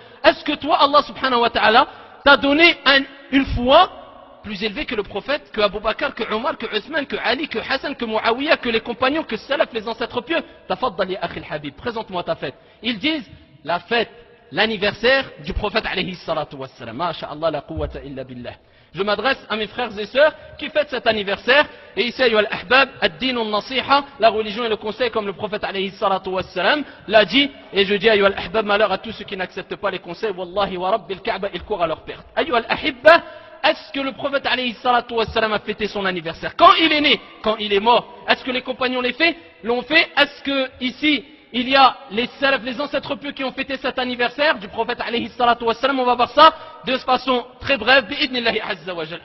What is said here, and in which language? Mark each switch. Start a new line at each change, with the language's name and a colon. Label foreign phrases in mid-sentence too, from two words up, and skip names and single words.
French: Est-ce que toi,
Arabic: الله سبحانه وتعالى,
French: t'a donné une foi plus élevée que le prophète, que Abu Bakr, que Omar, que Othman, que Ali, que Hassan, que Muawiyah, que les compagnons, que Salaf, les ancêtres pieux?
Arabic: تفضل يا أخي الحبيب,
French: présente-moi ta fête. Ils disent la fête, l'anniversaire du prophète
Arabic: عليه الصلاة والسلام. ما شاء الله لا قوة إلا بالله.
French: Je m'adresse à mes frères et sœurs qui fêtent cet anniversaire. Et ici,
Arabic: أيها الأحباب، الدين النصيحة,
French: la religion et le conseil, comme le prophète
Arabic: عليه الصلاة والسلام
French: l'a dit. Et je dis,
Arabic: أيها الأحباب,
French: malheur à tous ceux qui n'acceptent pas les conseils.
Arabic: والله ورب الكعبة,
French: ils courent à leur perte.
Arabic: أيها الأحبة,
French: est-ce que le prophète
Arabic: عليه الصلاة والسلام
French: a fêté son anniversaire? Quand il est né, quand il est mort, est-ce que les compagnons l'ont fait? Est-ce que ici, il y a les salaf, les ancêtres pieux qui ont fêté cet anniversaire du prophète
Arabic: عليه الصلاة والسلام?
French: On va voir ça de façon très brève,
Arabic: بإذن الله عز وجل.